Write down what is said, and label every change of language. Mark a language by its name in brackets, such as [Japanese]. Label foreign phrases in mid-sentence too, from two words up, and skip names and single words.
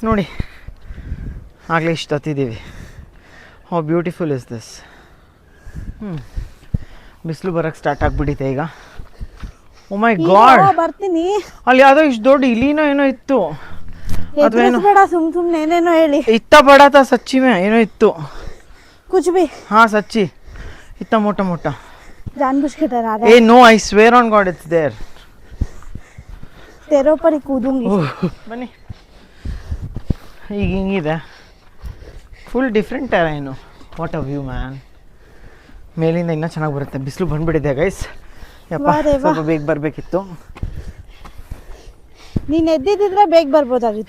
[Kannada] ನೋಡಿ, ಆಗಲೇ ಇಷ್ಟು ಹತ್ತಿದ್ದೀವಿ. [English] how beautiful is this. [Kannada] ಬಿಸಿಲು ಬರೋಕ್ಕೆ ಸ್ಟಾರ್ಟ್ ಆಗಿಬಿಟ್ಟಿದೆ ಈಗ. [English] oh my god, [Kannada] ಬರ್ತೀನಿ. ಅಲ್ಲಿ ಯಾವುದೋ ಇಷ್ಟು ದೊಡ್ಡ ಇಲಿನೋ ಏನೋ ಇತ್ತು. ಅದೇನೋ ಬೇಡ, ಸುಮ್ಮನೆ ಏನೇನೋ ಹೇಳಿ. [Hindi] इत्ता बड़ा था सच्ची में [Kannada] ಏನೋ ಇತ್ತು. [Hindi] कुछ भी. हाँ सच्ची, इतना मोटा मोटा. जानबूझ के डरा रहा ए है। [English] no I swear on God it's there [Hindi] तेरे ऊपर ही कूदूंगी। [Kannada] ಬನ್ನಿ ಈಗ ಹಿಂಗಿದೆ [English] full different terrain what a view man [Kannada] ಮೇಲಿಂದ ಇನ್ನೂ ಚೆನ್ನಾಗಿ ಬರುತ್ತೆ ಬಿಸಿಲು ಬಂದ್ಬಿಟ್ಟಿದೆ ಗೈಸ್ ಯಪ್ಪ [Hindi] वाह रे वाह. [Kannada] ಸ್ವಲ್ಪ ಬೇಗ ಬರಬೇಕಿತ್ತು ನೀನ್ ಎದ್ದಿದ್ರೆ ಬೇಗ ಬರ್ಬೋದಾಗಿತ್ತು.